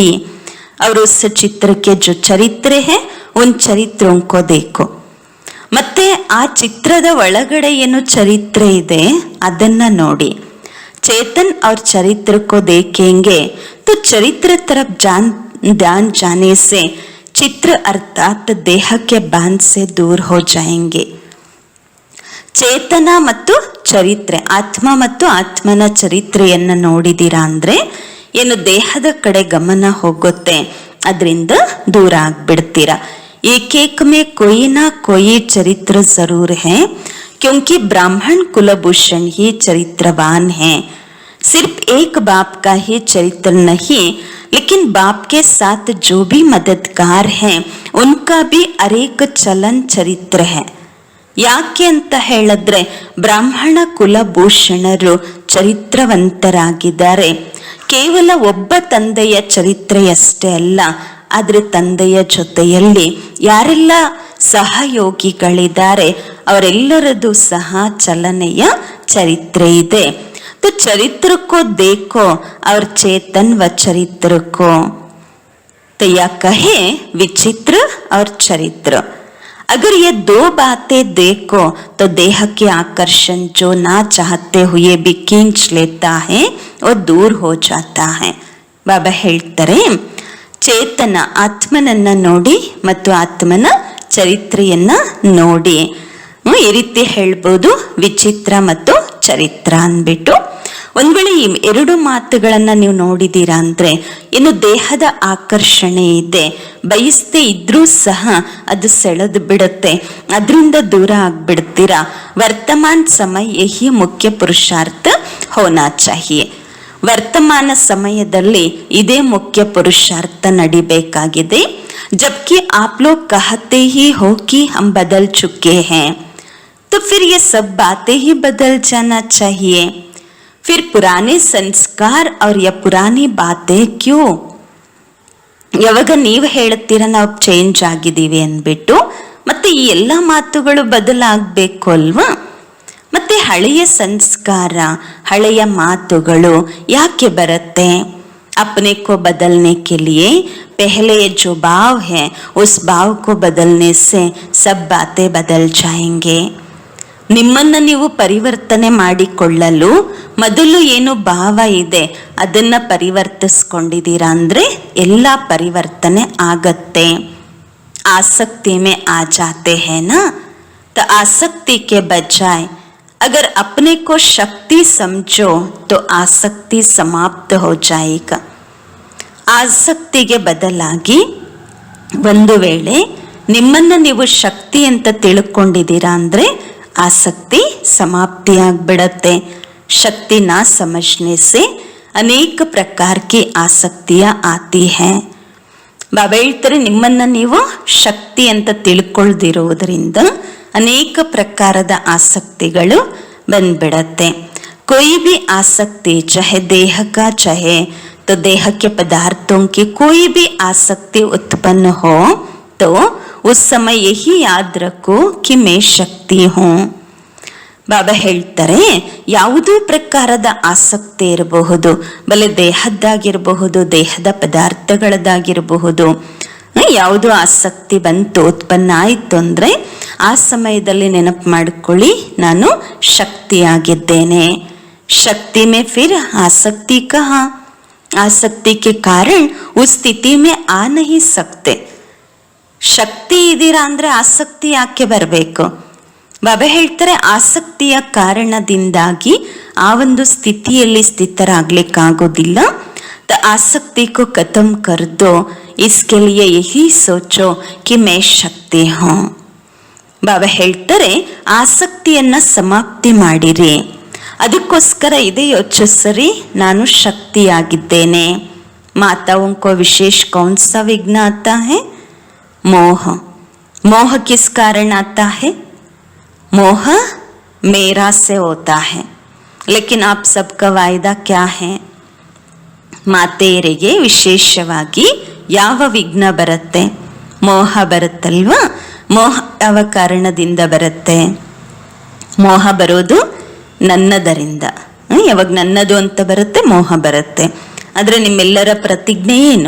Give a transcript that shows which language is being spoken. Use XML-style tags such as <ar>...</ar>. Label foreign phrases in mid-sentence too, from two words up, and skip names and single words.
<hi>और चित्र के जो चरित्र है उन ಚರಿತ್ರೋं को देखो.</hi> <kn>ಮತ್ತೆ ಆ ಚಿತ್ರದ ಒಳಗಡೆ ಏನು ಚರಿತ್ರೆ ಇದೆ ಅದನ್ನ ನೋಡಿ.</kn> <hi>चेतन और चरित्र को देखेंगे तो चरित्र तरफ ध्यान जाने से चित्र अर्थात देह के बांध से दूर हो जाएंगे.</hi> <kn>ಚೇತನ ಮತ್ತು ಚರಿತ್ರೆ, ಆತ್ಮ ಮತ್ತು ಆತ್ಮನ ಚರಿತ್ರೆಯನ್ನ ನೋಡಿದಿರಾ ಅಂದ್ರೆ ಏನು ದೇಹದ ಕಡೆ ಗಮನ ಹೋಗುತ್ತೆ, ಅದರಿಂದ ದೂರ ಆಗ್ಬಿಡ್ತೀರಾ.</kn> <hi>एकेक में कोई ना कोई चरित्र जरूर है, क्योंकि ब्राह्मण कुलभूषण ही चरित्रवान है. सिर्फ एक बाप का ही चरित्र नहीं, लेकिन बाप के साथ जो भी मददगार हैं उनका भी अनेक चलन चरित्र है.</hi> <kn>ಯಾಕೆ ಅಂತ ಹೇಳಿದ್ರೆ ಬ್ರಾಹ್ಮಣ ಕುಲಭೂಷಣರು ಚರಿತ್ರವಂತರಾಗಿದ್ದಾರೆ. ಕೇವಲ ಒಬ್ಬ ತಂದೆಯ ಚರಿತ್ರೆಯಷ್ಟೇ ಅಲ್ಲ, ಆದ್ರೆ ತಂದೆಯ ಜೊತೆಯಲ್ಲಿ ಯಾರೆಲ್ಲ ಸಹಯೋಗಿಗಳಿದ್ದಾರೆ ಅವರೆಲ್ಲರದ್ದು ಸಹ ಚಲನೆಯ ಚರಿತ್ರೆ ಇದೆ.</kn> <hi>तो चरित्र को देखो और चेतन व चरित्र को. तो या कहे विचित्र और चरित्र. अगर ये 2 बातें देखो तो देह के आकर्षण जो ना चाहते हुए भी खींच लेता है वो दूर हो जाता है.</hi> <kn>बाबा ಹೇಳ್ತಾರೆ ಚೇತನ ಆತ್ಮನನ್ನ ನೋಡಿ ಮತ್ತು ಆತ್ಮನ ಚರಿತ್ರೆಯನ್ನ ನೋಡಿ. ಈ ರೀತಿ ಹೇಳ್ಬೋದು ವಿಚಿತ್ರ ಮತ್ತು ಚರಿತ್ರ ಅಂದ್ಬಿಟ್ಟು. ಒಂದ್ ವೇಳೆ ಈ 2 ಮಾತುಗಳನ್ನ ನೀವು ನೋಡಿದೀರಾ ಅಂದ್ರೆ ಇನ್ನು ದೇಹದ ಆಕರ್ಷಣೆ ಇದೆ, ಬಯಸದೇ ಇದ್ರೂ ಸಹ ಅದು ಸೆಳೆದು ಬಿಡುತ್ತೆ, ಅದರಿಂದ ದೂರ ಆಗ್ಬಿಡ್ತೀರಾ.</kn> <hi>वर्तमान समय यही मुख्य पुरुषार्थ होना चाहिए.</hi> <kn>ವರ್ತಮಾನ ಸಮಯದಲ್ಲಿ ಇದೇ ಮುಖ್ಯ ಪುರುಷಾರ್ಥ ನಡಿಬೇಕಾಗಿದೆ.</kn> <hi>जबकि आप लोग कहते ही हो कि हम बदल चुके है, तो फिर ये सब बातें ही बदल जाना चाहिए. फिर पुराने संस्कार और या पुरानी बातें क्यों?</hi> <kn>ಯಾವಾಗ ನೀವು ಹೇಳ್ತೀರ ನಾವು ಚೇಂಜ್ ಆಗಿದ್ದೀವಿ ಅಂದ್ಬಿಟ್ಟು, ಮತ್ತೆ ಈ ಎಲ್ಲ ಮಾತುಗಳು ಬದಲಾಗಬೇಕು ಅಲ್ವಾ? ಮತ್ತೆ ಹಳೆಯ ಸಂಸ್ಕಾರ ಹಳೆಯ ಮಾತುಗಳು ಯಾಕೆ ಬರುತ್ತೆ?</kn> <hi>अपने को बदलने के लिए पहले जो भाव है उस भाव को बदलने से सब बातें बदल जाएंगे.</hi> <kn>ನಿಮ್ಮನ್ನ ನೀವು ಪರಿವರ್ತನೆ ಮಾಡಿಕೊಳ್ಳಲು ಮೊದಲು ಏನು ಭಾವ ಇದೆ ಅದನ್ನ ಪರಿವರ್ತಿಸ್ಕೊಂಡಿದ್ದೀರಾ ಅಂದ್ರೆ ಎಲ್ಲ ಪರಿವರ್ತನೆ ಆಗತ್ತೆ.</kn> <hi>आसक्ति में आ जाते हैं ना, तो आसक्ति के बजाय अगर अपने को शक्ति समझो तो आसक्ति समाप्त हो जाएगा.</hi> <kn>ಆಸಕ್ತಿಗೆ ಬದಲಾಗಿ ಒಂದು ವೇಳೆ ನಿಮ್ಮನ್ನ ನೀವು ಶಕ್ತಿ ಅಂತ ತಿಳ್ಕೊಂಡಿದ್ದೀರಾ ಅಂದ್ರೆ</kn> <hi>आसक्ति समाप्ति</hi> <kn>ಆಗ್ಬಿಡತ್ತೆ.</kn> <hi>शक्ति ना समझने से अनेक प्रकार की आसक्तियां आती है.</hi> <kn>ಬಾಬಾ ಹೇಳ್ತಾರೆ ನಿಮ್ಮನ್ನ ನೀವು ಶಕ್ತಿ ಅಂತ ತಿಳ್ಕೊಳ್ದಿರೋದ್ರಿಂದ ಅನೇಕ ಪ್ರಕಾರದ ಆಸಕ್ತಿಗಳು ಬಂದ್ಬಿಡತ್ತೆ.</kn> <hi>कोई भी आसक्ति चाहे देह का चाहे तो देह के पदार्थों की कोई भी आसक्ति उत्पन्न हो तो उस समय यही याद रखो कि मैं शक्ति हूँ.</hi> <kn>ಬಾಬಾ ಹೇಳ್ತಾರೆ, ಯಾವುದೋ ಪ್ರಕಾರದ ಆಸಕ್ತಿ ಇರಬಹುದು, ಬಲೆ ದೇಹದ್ದಾಗಿರಬಹುದು, ದೇಹದ ಪದಾರ್ಥಗಳದ್ದಾಗಿರಬಹುದು. ಯಾವುದೋ ಆಸಕ್ತಿ ಬಂತು, ಉತ್ಪನ್ನ ಆಯಿತು ಅಂದರೆ ಆ ಸಮಯದಲ್ಲಿ ನೆನಪು ಮಾಡಿಕೊಳ್ಳಿ, ನಾನು ಶಕ್ತಿಯಾಗಿದ್ದೇನೆ.</kn> <hi>शक्ति में फिर आसक्ति कहाँ? आसक्ति के कारण उस स्थिति में आ नहीं सकते.</hi> <kn>ಶಕ್ತಿ ಇದೀರಾ ಅಂದ್ರೆ ಆಸಕ್ತಿ ಯಾಕೆ ಬರಬೇಕು? ಬಾಬಾ ಹೇಳ್ತಾರೆ, ಆಸಕ್ತಿಯ ಕಾರಣದಿಂದಾಗಿ ಆ ಒಂದು ಸ್ಥಿತಿಯಲ್ಲಿ ಸ್ಥಿತರಾಗ್ಲಿಕ್ಕಾಗೋದಿಲ್ಲ.</kn> <hi>ಆಸಕ್ತಿ को खत्म कर दो, इसके लिए यही सोचो कि मैं शक्ति हूँ.</hi> <kn>ಬಾಬಾ ಹೇಳ್ತಾರೆ, ಆಸಕ್ತಿಯನ್ನ ಸಮಾಪ್ತಿ ಮಾಡಿರಿ. ಅದಕ್ಕೋಸ್ಕರ ಇದೇ ಯೋಚಿಸ್ರಿ, ನಾನು ಶಕ್ತಿಯಾಗಿದ್ದೇನೆ.</kn> <hi>माताओं को विशेष कौन सा विघ्न आता है? मोह. मोह किस कारण आता है? मोह मेरा से होता है. लेकिन आप सबका वायदा क्या है?</hi> <kn>ಮಾತೆಯರಿಗೆ ವಿಶೇಷವಾಗಿ ಯಾವ ವಿಘ್ನ ಬರುತ್ತೆ? ಮೋಹ ಬರುತ್ತಲ್ವಾ? ಮೋಹ ಯಾವ ಕಾರಣದಿಂದ ಬರುತ್ತೆ? ಮೋಹ ಬರೋದು ನನ್ನದರಿಂದ. ಯಾವಾಗ ನನ್ನದು ಅಂತ ಬರುತ್ತೆ ಮೋಹ ಬರುತ್ತೆ. ಆದರೆ ನಿಮ್ಮೆಲ್ಲರ ಪ್ರತಿಜ್ಞೆ ಏನು?</kn>